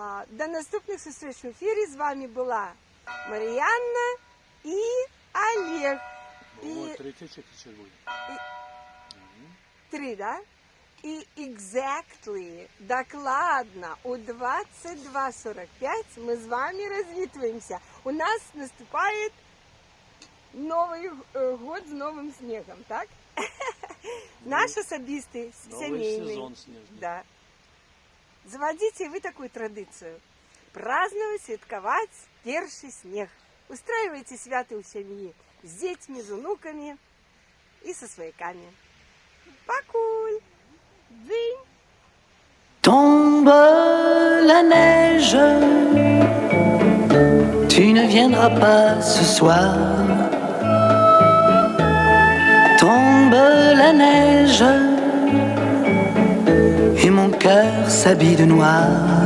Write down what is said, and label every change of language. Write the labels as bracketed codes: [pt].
[uk] До наступних зустріч в ефірі. З вами була Мар'янна і Олег. [ru] Вот, третья часть будет. 3, да? [uk] І exactly, докладно, у 22:45 ми з вами розвітуємося. У нас наступає Новий год з новим снігом, так? Наш особистий, [ru] Новый [uk] сімейний. [ru] сезон снежный. Да. Заводите вы такую традицию. Праздновать, святковать перший снег. Устраивайте святы у семьи с детьми, с внуками и со свояками. [uk] Покуль! Дзынь! [fr] Tombe la neige, tu ne viendras pas ce soir. Tombe la neige, et mon cœur s'habille de noir.